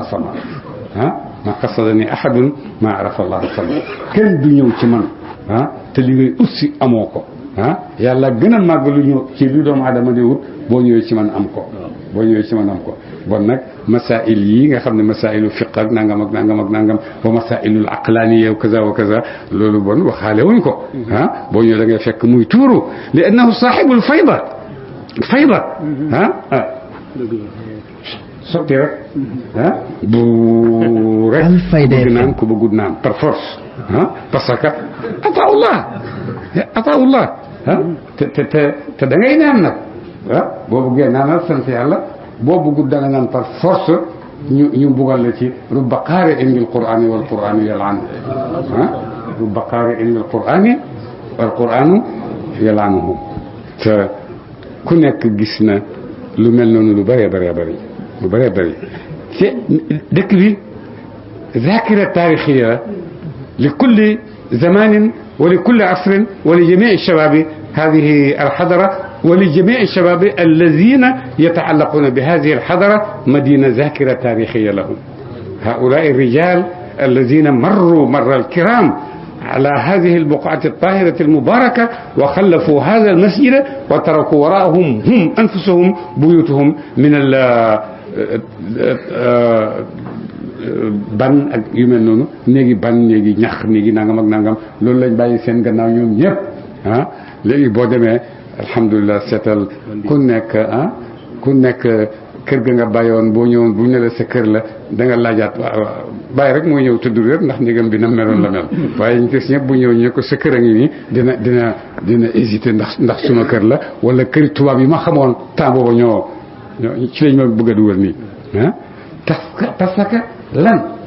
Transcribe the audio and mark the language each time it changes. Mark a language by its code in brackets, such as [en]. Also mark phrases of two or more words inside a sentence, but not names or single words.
[ar] سما ما قصدني أحد ما عرف الله [wo] sama kenn du ñëw ci man te li ngay ut si amoo ko yàlla gën a màgg lu ñëw ci lu doomu aadama di wut boo ñëwee ci man am ko bon nag masail yi nga xam ne [ar] مسائل فقه [wo] ak nangam ak nangam ak nangam [ar] ومسائل العقلانية كذا وكذا [wo] loolu bon waxaale wuñ ko boo ñëwee da ngay fekk muy tuuru [ar] لأنه صاحب الفيضة [wo] sotti rek bu rek bëgg naan ku bëggut naan [fr] par force parce que [wo] ataullah te da ngay naan nag boo bëggee naanal sant yàlla boo bëggut da nga [ar] naan [fr] par force [wo] ñu buggal la ci [ar] رب قارئ للقرآن والقرآن يلعن رب قارئ للقرآن وال qur'anu yal'anu rubba qaari in bil qur'ani wal القرآن يلعنه [wo] te ku nekk gis na lu mel noonu lu bëree bëri ci dëkk [ar] bi ذاكرة تاريخية لكل زمان ولكل عصر ولجميع شباب هذه الحضرة ولجميع شباب الذين يتعلقون بهذه الحضرة مدينة ذاكرة تاريخية لهم هؤلاء الرجال الذين مر الكرام على هذه البقعة الطاهرة المباركة وخلفوا هذا المسجد وتركوا وراءهم هم أنفسهم بيوتهم من [wo] ban ak yu mel noonu néegi ban néegi ñax néegi nangam ak nangam loolu lañ bàyyi seen gannaaw ñoom ñëpp léegi boo demee alhamdulilah seetal ku nekk kër ga nga bàyyoon boo ñëwoon bu ñu ne la sa kër la da nga laajaat bàyyi rek mooy ñëw tudd rek ndax néegam bi na meloon la mel waaye ñu gis ñëpp bu ñëw ñu ko sa kër a ngi nii dina hésiter ndax suma kër la wala këri tubaab yi ma xamoon temps booba ñoo ci lañ ma bëgg a dugal nii [fr] parce que [wo] lan